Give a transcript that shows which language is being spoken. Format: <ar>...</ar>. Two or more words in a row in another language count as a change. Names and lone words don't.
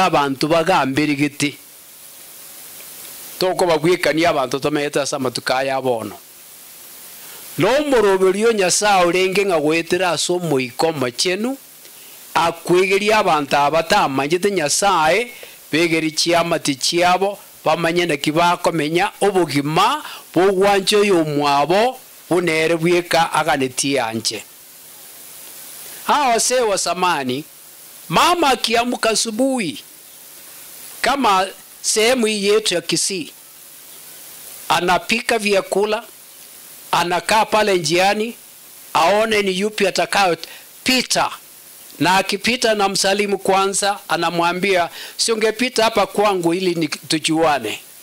<guz>abantu bagambirigiti toko bagwikania abantu tometa samatukaya abono no moroberio Nyasaye urenge ngagwetera aso moiko machenu akwegeria abantu abatamanyete Nyasaye begeri chiamati chiabo bamanyene kibakomenya obugima bogwancho yomwabo bunere bweka aganeti anje.</guz> <sw>Hawa se wa samani mama akiamka asubuhi kama sehemu yetu ya Kisii anapika vyakula, anakaa pale njiani aone ni yupi atakao pita, na akipita na msalimu kwanza, anamwambia si ungepita hapa kwangu ili tujuane.</sw>